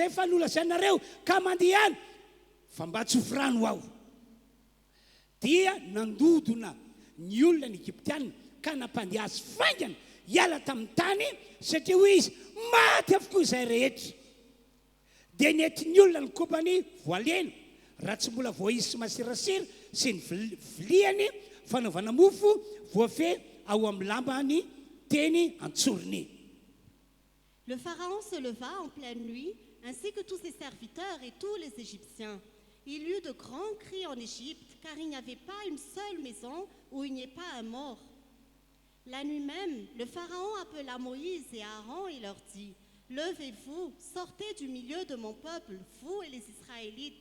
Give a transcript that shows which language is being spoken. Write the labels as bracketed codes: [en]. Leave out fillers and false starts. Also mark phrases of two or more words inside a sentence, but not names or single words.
[mg] efa nolazainareo ka mandehana fa mba tsofirano aho dia nandodona ny olona ny Egyptianina ka nampandeha azy faingana hiala tamin'ny tany satria hoy izy maty avokoa izay rehetra dia nety ny olona ny kobany voalena raha tsy mbola voaisy sy masirasira sy ny viliany fanaovana mofo voafe ao amin'ny lambany teny antsorony. [fr] Le pharaon se leva en pleine nuit, ainsi que tous ses serviteurs et tous les Égyptiens. Il y eut de grands cris en Égypte, car il n'y avait pas une seule maison où il n'y ait pas un mort. La nuit même, le pharaon appela Moïse et Aaron et leur dit: Levez-vous, sortez du milieu de mon peuple, vous et les Israélites.